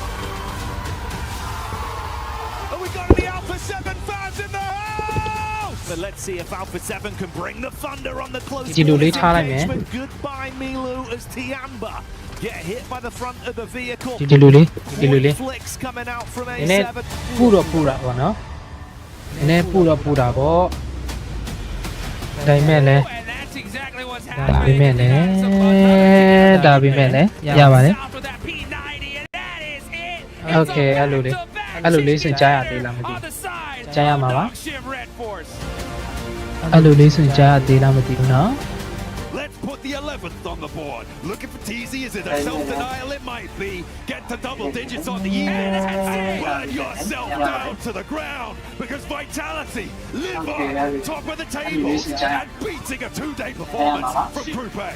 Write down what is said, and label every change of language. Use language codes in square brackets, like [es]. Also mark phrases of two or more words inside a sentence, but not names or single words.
[en] And we got the Alpha 7 fans in the house! But let's see if Alpha 7 can bring the thunder on the close engagement. Goodbye Milu as Tiamba get hit by the front of the vehicle. Flicks coming out from A7. [my] ပူတော့ပူတာပေါ့နော်နည်းပူတော့ပူတာပေါ့ဒါပေမဲ့လည်းဒါပေမဲ့လည်းရပါတယ်โอเคအဲ့လိုလေးစကြားရသေးလားမသိဘူးကြားရမှာပါအဲ့လိုလေးစကြားရသေးလားမသိဘူးနော် [en] Let's put the 11th on the board. Looking for TZ, is it a self-denial? It might be. Get to double digits on the year. Burn yourself down to the ground because Vitality live on top of the table and beating a 2-day performance from Group A.